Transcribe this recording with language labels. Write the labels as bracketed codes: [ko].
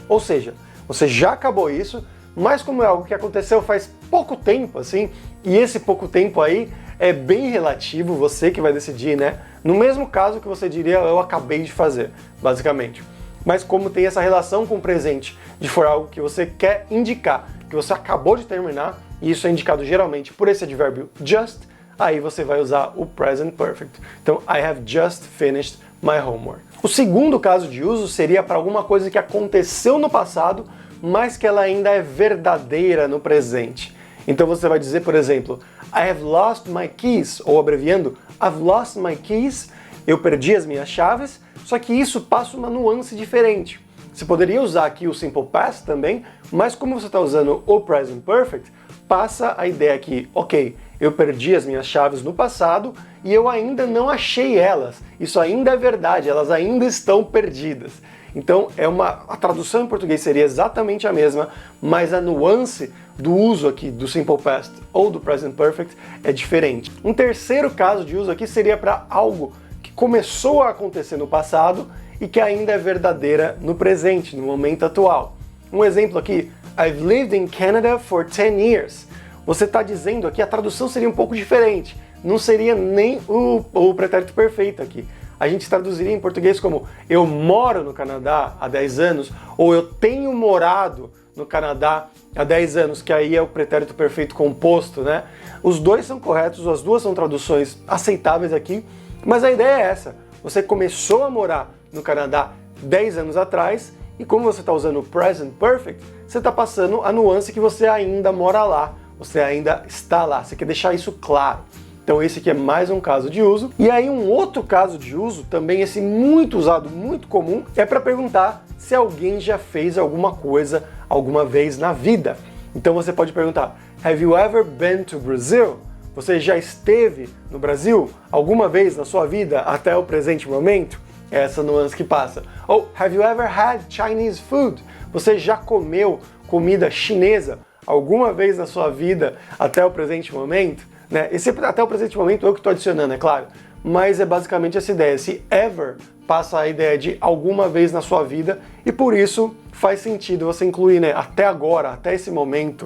[pt] Ou seja, você já acabou isso, mas como é algo que aconteceu faz pouco tempo, assim, e esse pouco tempo aí é bem relativo, você que vai decidir, né? No mesmo caso que você diria, eu acabei de fazer, basicamente. Mas como tem essa relação com o presente, de for algo que você quer indicar, que você acabou de terminar, e isso é indicado geralmente por esse advérbio just, aí você vai usar o present perfect. Então, [en] I have just finished my homework. [pt] O segundo caso de uso seria para alguma coisa que aconteceu no passado, mas que ela ainda é verdadeira no presente. Então você vai dizer, por exemplo, [en] I have lost my keys, [pt] ou abreviando, [en] I've lost my keys, [pt] eu perdi as minhas chaves, só que isso passa uma nuance diferente. Você poderia usar aqui o simple past também, mas como você está usando o present perfect, passa a ideia que, ok, eu perdi as minhas chaves no passado e eu ainda não achei elas. Isso ainda é verdade, elas ainda estão perdidas. Então, a tradução em português seria exatamente a mesma, mas a nuance do uso aqui do simple past ou do present perfect é diferente. Um terceiro caso de uso aqui seria para algo que começou a acontecer no passado e que ainda é verdadeira no presente, no momento atual. Um exemplo aqui, [en] I've lived in Canada for 10 years. [pt] Você está dizendo aqui, a tradução seria um pouco diferente. Não seria nem o pretérito perfeito aqui. A gente traduziria em português como eu moro no Canadá há 10 anos, ou eu tenho morado no Canadá há 10 anos, que aí é o pretérito perfeito composto, né? Os dois são corretos, as duas são traduções aceitáveis aqui, mas a ideia é essa. Você começou a morar no Canadá 10 anos atrás, e como você está usando o present perfect, você está passando a nuance que você ainda mora lá, você ainda está lá, você quer deixar isso claro. Então esse aqui é mais um caso de uso. E aí um outro caso de uso, também esse muito usado, muito comum, é para perguntar se alguém já fez alguma coisa alguma vez na vida. Então você pode perguntar, [en] have you ever been to Brazil? [pt] Você já esteve no Brasil alguma vez na sua vida até o presente momento? É essa nuance que passa. Ou [en] have you ever had Chinese food? [pt] Você já comeu comida chinesa alguma vez na sua vida até o presente momento? Né? Esse até o presente momento eu que estou adicionando, é claro. Mas é basicamente essa ideia. Esse ever passa a ideia de alguma vez na sua vida, e por isso faz sentido você incluir, né, até agora, até esse momento.